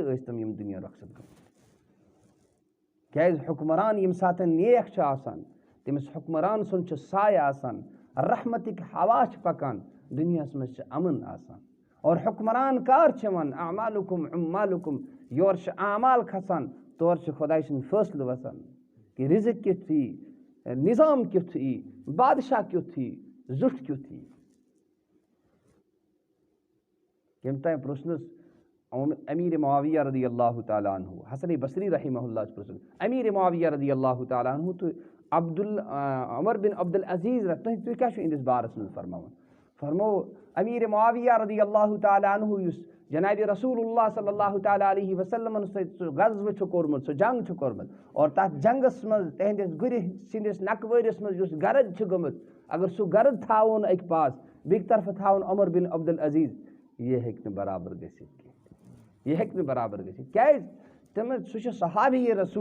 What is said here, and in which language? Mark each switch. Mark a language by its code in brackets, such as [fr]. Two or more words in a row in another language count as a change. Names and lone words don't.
[ks] ٲسۍ تِم یِم دُنیا رۄخصت گٔمٕتۍ کیٛازِ حُکمران ییٚمہِ ساتہٕ نیک چھُ آسان تٔمِس حُکمران سُنٛد چھُ سایہِ آسان رحمتٕکۍ ہوا چھِ پکان دُنیاہس منٛز چھِ امن آسان اور حُکمران کر چھِ یِوان [ar] اعمالُکُم عمالُکُم [ks] یورٕ چھِ اعمال کھسان تورٕ چھِ خۄداے سٕنٛدۍ فٲصلہٕ وسان کہِ رِزق کیُتھ یی نظام کیُتھ یی بادشاہ کیُتھ یی زیُٹھ کیُتھ یی ییٚمہِ تانۍ پرٛژھنَس امیر معاویہ [ar] رضی اللہ تعالیٰ عنہ [ks] حسن بصری [ar] رحمہ اللہ [ks] چھُ پرٛژھُن امیر معاویہ [ar] رضی اللہ تعالیٰ عنہ [ks] تہٕ عمر بن عبدالعزیز تُہۍ کیٛاہ چھُو یِہنٛدِس بارس منٛز فرماوان فرمو امیر معاویہ [ar] رضی اللہ تعالیٰ عنہ [ks] یُس جنابِ رسول اللہ [ar] صلی اللہ تعالیٰ علیہ [ks] وسلمن سۭتۍ سُہ غزوٕ چھُ کوٚرمُت سُہ جنگ چھُ کوٚرمُت اور تتھ جنگس منٛز تِہنٛدِس گُرِ سٕنٛدِس نکوٲرِس منٛز یُس گرد چھُ گوٚمُت اگر سُہ گرد تھاوون اَکہِ پاس بیٚکہِ طرفہٕ تھاوُن عمر بن عبدالعزیز یہِ ہیٚکہِ نہٕ برابر گٔژھِتھ کینٛہہ یہِ ہیٚکہِ نہٕ برابر گٔژھِتھ کیٛازِ سُہ چھُ صحابی